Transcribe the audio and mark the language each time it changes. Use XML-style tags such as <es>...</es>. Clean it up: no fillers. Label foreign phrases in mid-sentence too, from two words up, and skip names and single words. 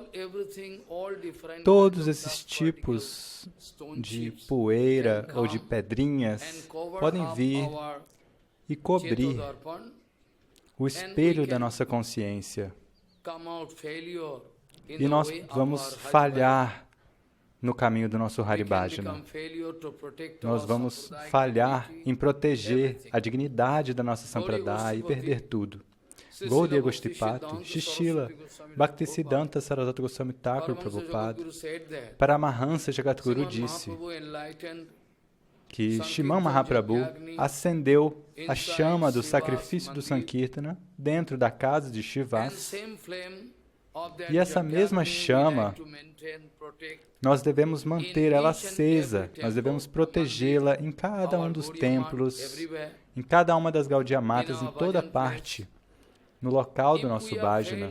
<pt>todos esses tipos de poeira ou de pedrinhas podem vir e cobrir o espelho da nossa consciência. E nós vamos falhar no caminho do nosso Haribhajana. Nós vamos falhar em proteger a dignidade da nossa Sampradaya e perder tudo. Gaudiya Goshtipati, Shri Srila Bhaktisiddhanta Sarasvati Goswami Thakur Prabhupada, Paramahansa Jagadguru disse que Shriman Mahaprabhu acendeu a chama do sacrifício do Sankirtana dentro da casa de Shivas, e essa mesma chama nós devemos manter ela acesa, nós devemos protegê-la em cada um dos templos, em cada uma das Gaudiya Matas, em toda parte, no local do nosso bhajana.</pt>